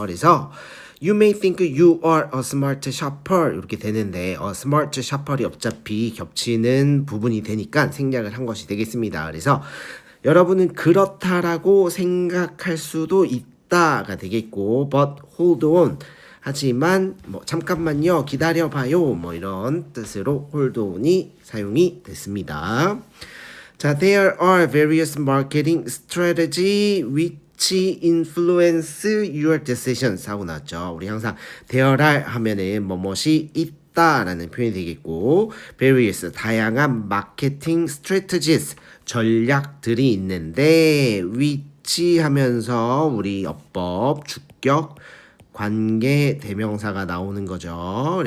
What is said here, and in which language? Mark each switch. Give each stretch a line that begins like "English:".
Korean: 그래서
English: You may think you are a smart shopper
Korean: 이렇게 되는데 smart shopper이 어차피 겹치는 부분이 되니까 생략을 한 것이 되겠습니다. 그래서 여러분은 그렇다라고 생각할 수도 있다가 되겠고
English: but hold on
Korean: 하지만 잠깐만요 기다려봐요 이런 뜻으로
English: hold on
Korean: 이 사용이 됐습니다.
English: 자, there are various marketing strategy which influence your decisions
Korean: 하고 나왔죠. 우리 항상
English: there are
Korean: 하면은 뭐뭇이 있다라는 표현이 되겠고 various 다양한 마케팅 strategies 전략들이 있는데 which 하면서 우리 어법 주격 관계 대명사가 나오는 거죠.